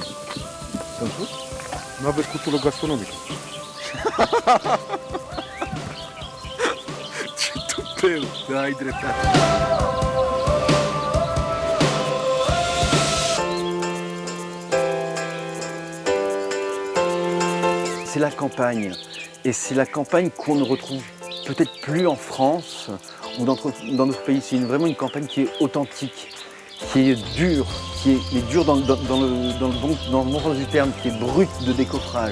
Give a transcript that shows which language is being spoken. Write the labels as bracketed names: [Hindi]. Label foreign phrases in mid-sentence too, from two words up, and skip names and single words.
[Romanian] Sunt spus? Nu aveți cultură gastronomică. Ce tupeu, da, ai dreptate. [French] C'est la campagne. Et c'est la campagne qu'on ne retrouve peut-être plus en France ou dans d'autres pays. C'est vraiment une campagne qui est authentique, qui est dure, mais dure dans le bon sens du terme, qui est brute de décoffrage.